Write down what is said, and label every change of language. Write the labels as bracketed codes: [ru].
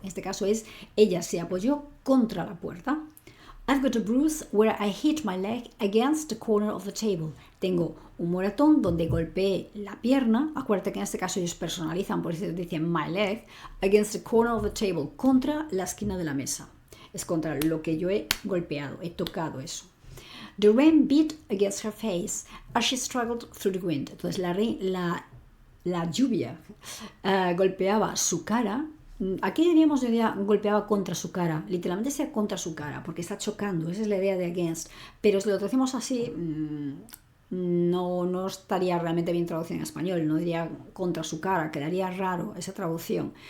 [es] En este caso es ella se apoyó contra la puerta. [en] I've got a bruise where I hit my leg against the corner of the table. [es] Tengo un moratón donde golpeé la pierna. Acuérdate que en este caso ellos personalizan, por eso dicen [en] my leg, against the corner of the table, [es] contra la esquina de la mesa. Es contra lo que yo he golpeado, he tocado eso. [en] The rain beat against her face as she struggled through the wind. [es] Entonces la lluvia golpeaba su cara. Aquí diríamos golpeaba contra su cara, literalmente sea contra su cara, porque está chocando, esa es la idea de against. Pero si lo traducimos así, no estaría realmente bien traducido en español, no diría contra su cara, quedaría raro esa traducción.